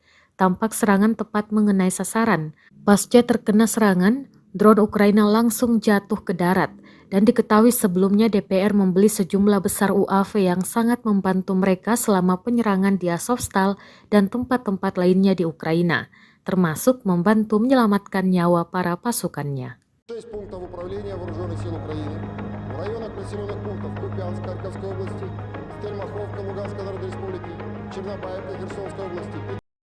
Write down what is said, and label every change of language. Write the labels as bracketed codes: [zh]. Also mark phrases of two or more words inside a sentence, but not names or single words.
[id] Tampak serangan tepat mengenai sasaran. Pasca terkena serangan, drone Ukraina langsung jatuh ke darat. Dan diketahui sebelumnya DPR membeli sejumlah besar UAV yang sangat membantu mereka selama penyerangan di Azovstal dan tempat-tempat lainnya di Ukraina, termasuk membantu menyelamatkan nyawa para pasukannya. [ru] 6 пунктов управления Вооруженных сил Украины в районах населенных пунктов Купянск Харьковской области, Стельмаховка Луганской Народной Республики, Чернобаевка Херсонской области.